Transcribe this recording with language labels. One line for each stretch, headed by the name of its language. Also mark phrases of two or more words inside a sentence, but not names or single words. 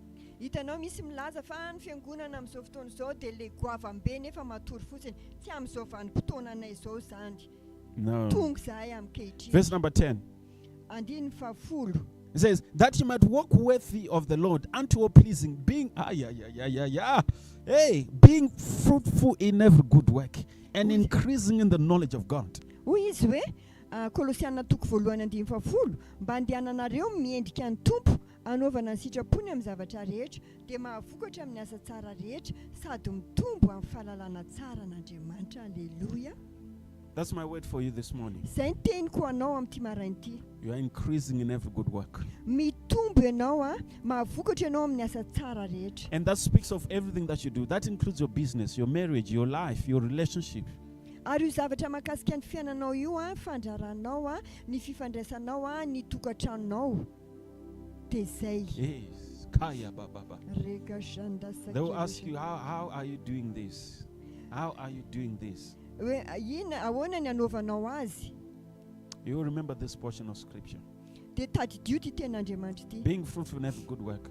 English: No. Verse number 10. It says, that you might walk worthy of the Lord unto all pleasing, being being fruitful in every good work and increasing in the knowledge of God.
Malagasy: Kolosiana toko voalohany andiny fafolo mba andehananareo miendrika ny tompo anaovana ny sitrapony amin'ny zavatra rehetra dia mahavokatra amin'ny asa tsara rehetra sady mitombo amin'ny fahalalana tsara n'Andriamanitra.
English: Alleluia. That's my word for you this morning.
Malagasy: Zay ny teniko anao amin'ity marain'ity.
English: You are increasing in every good work.
Malagasy: Mitombo ianao mahavokatra ianao amin'ny asa tsara rehetra.
English: And that speaks of everything that you do. That includes your business, your marriage, your life, your relationship.
Malagasy: Ary io zavatra mahakasika ny fiainanao io fandraranao ny fifandraisanao ny tokantranonao. Dia zay.
English: Yes. Kaya baba. They will ask you, how are you doing this? How are you doing this? You will remember this portion of scripture. Being fruitful in every good work.